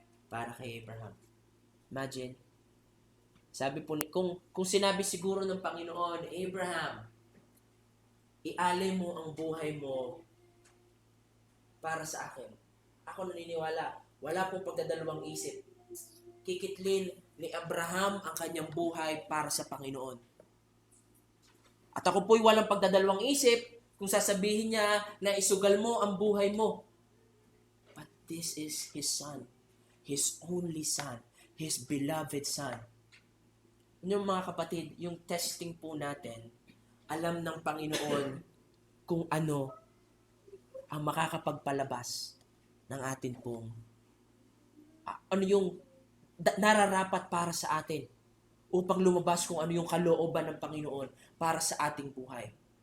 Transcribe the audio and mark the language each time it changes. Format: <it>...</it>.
<tl>para kay Abraham. Imagine, sabi po, kung sinabi siguro ng Panginoon, Abraham, ialay mo ang buhay mo para sa akin. Ako naniniwala, wala pong pagdadalawang isip. Kikitlin ni Abraham ang kanyang buhay para sa Panginoon. At ako po'y walang pagdadalawang isip kung sasabihin niya na isugal mo ang buhay mo.</tl> <en>But this is His Son, His only Son, His beloved Son.</en> <tl>Yung mga kapatid, yung testing po natin, alam ng Panginoon kung ano ang makakapagpalabas ng atin pong ano yung nararapat para sa atin upang lumabas kung ano yung kalooban ng Panginoon para sa ating buhay.</tl>